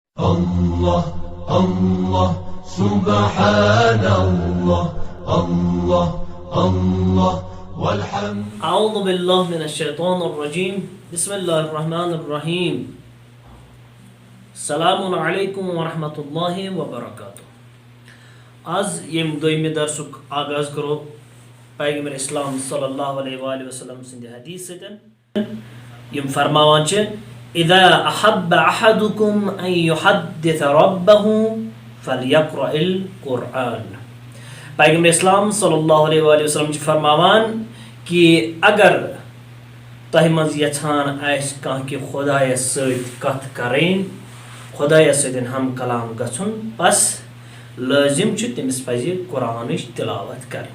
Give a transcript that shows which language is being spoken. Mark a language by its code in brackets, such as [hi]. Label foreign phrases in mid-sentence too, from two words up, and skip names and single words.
[ar] الله الله سبحان الله الله الله والحمد. أعوذ بالله من الشيطان الرجيم. بسم الله الرحمن الرحيم. السلام عليكم ورحمة الله وبركاته. [ks] आज यम दोयमे दर्सुक आगाज करो पैगम्बर इस्लाम [ar] صلى الله عليه وسلم [ks] सिंध हदीस सतन यम फरमावान छ [ar] إذا أحب أحدكم أن يحدث ربه فليقرأ القرآن. [ks] पैगम्बर इस्लाम [ar] صلى الله عليه وسلم [ks] छ फरमावान कि अगर तह मज यछान आस कह कि खुदायस सत कथ करें खुदायस सतन हम कलाम गछुन बस लाजिम छ तमिस पज कुरानिश तिलावत करें.